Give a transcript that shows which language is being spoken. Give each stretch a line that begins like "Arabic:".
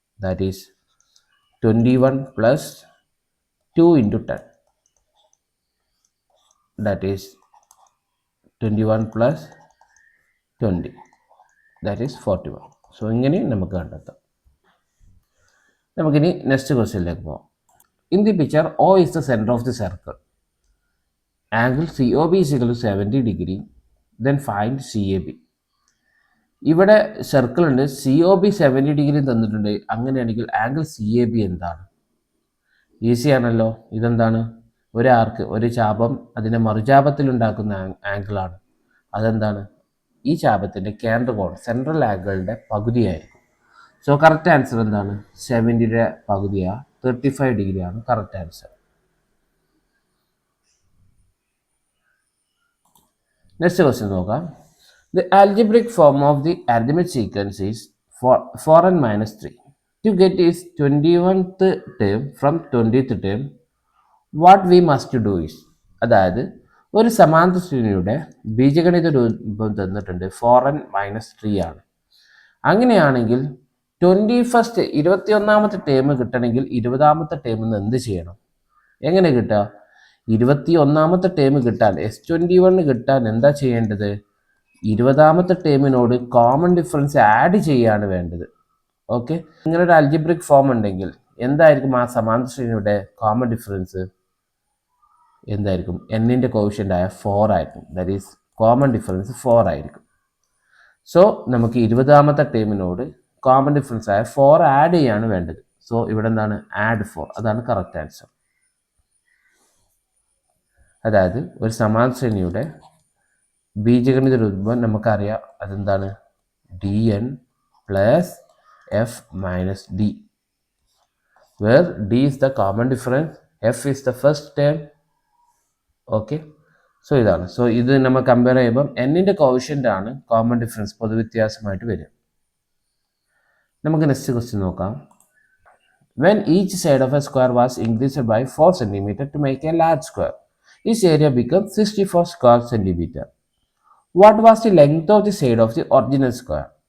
English: That is 21 + 2 × 10 that is 21 + 20 that is 41.
Malayalam: So ഇങ്ങനെ നമുക്ക് കണ്ടെത്താം. നമുക്കിനി നെക്സ്റ്റ് ക്വസ്റ്റ്യനിലേക്ക് പോകാം.
English: In the picture O is the center of the circle. Angle COB = 70 degree. Then find CAB.
Malayalam: ഇവിടെ circle ഉണ്ട്. COB 70 degree തന്നിട്ടുണ്ട്. അങ്ങനെയാണെങ്കിൽ ആംഗിൾ CAB എന്താണ്? ഈസി ആണല്ലോ. ഇതെന്താണ്? ഒരു ആർക്ക്, ഒരു ചാപം അതിൻ്റെ മറുചാപത്തിൽ ഉണ്ടാക്കുന്ന ആംഗിളാണ്. അതെന്താണ്? ഈ ചാപത്തിൻ്റെ കേന്ദ്ര കോൺ, സെൻട്രൽ ആംഗിളിൻ്റെ പകുതിയായിരിക്കും. സോ കറക്റ്റ് ആൻസർ എന്താണ്? 70യുടെ പകുതിയാണ്, 35 ഡിഗ്രിയാണ് കറക്റ്റ് ആൻസർ. നെക്സ്റ്റ് ക്വസ്റ്റ്യൻ നോക്കാം.
English: The algebraic form of the arithmetic sequence is 4n - 3. To get its 21th term from 20th term, what we must do is.
Malayalam: അതായത് ഒരു സമാന്തര ശ്രേണിയുടെ ബീജഗണിത രൂപം തന്നിട്ടുണ്ട്. 4n - 3 ആണ്. അങ്ങനെയാണെങ്കിൽ 21ാമത്തെ ടേം കിട്ടണമെങ്കിൽ 20ാമത്തെ ടേമിൽ നിന്ന് എന്ത് ചെയ്യണം? എങ്ങനെ കിട്ടുക? 21ാമത്തെ ടേം കിട്ടാൻ, S21 കിട്ടാൻ എന്താ ചെയ്യേണ്ടത്? 20ാമത്തെ ടേമിനോട് കോമൺ ഡിഫറൻസ് ആഡ് ചെയ്യാണ് വേണ്ടത്. ഓക്കെ, ഇങ്ങനെ ഒരു അൽജിബ്രിക് ഫോം ഉണ്ടെങ്കിൽ എന്തായിരിക്കും ആ സമാന്തര ശ്രേണിയുടെ കോമൺ ഡിഫറൻസ്? എന്തായിരിക്കും? എന്നിൻ്റെ കോഷ്യൻ്റ് ആയ 4 ആയിരിക്കും. ദാറ്റ് ഈസ് കോമൺ ഡിഫറൻസ് 4 ആയിരിക്കും. സോ നമുക്ക് 20ാമത്തെ ടേമിനോട് കോമൺ ഡിഫറൻസ് ആയ 4 ആഡ് ചെയ്യാണ് വേണ്ടത്. സോ ഇവിടെ എന്താണ്? ആഡ് 4. അതാണ് കറക്റ്റ് ആൻസർ. അതായത് ഒരു സമാന്തര ശ്രേണിയുടെ ബീജഗണിത രൂപം നമുക്കറിയാം. അതെന്താണ്?
English: dn + f - d, where d is the common difference, f is the first term.
Malayalam: Okay, so ഇതാണ്. സോ ഇത് നമ്മൾ കമ്പയർ ചെയ്യുമ്പം എന്നിൻ്റെ കോഷ്യൻ്റ് ആണ് കോമൺ ഡിഫറൻസ് പൊതുവ്യത്യാസമായിട്ട് വരിക. നമുക്ക് നെക്സ്റ്റ് ക്വസ്റ്റ്യൻ നോക്കാം.
English: When each side of a square was increased by 4 cm to make a large square, its area becomes 64 square centimeter. What was the length of the side of the original square?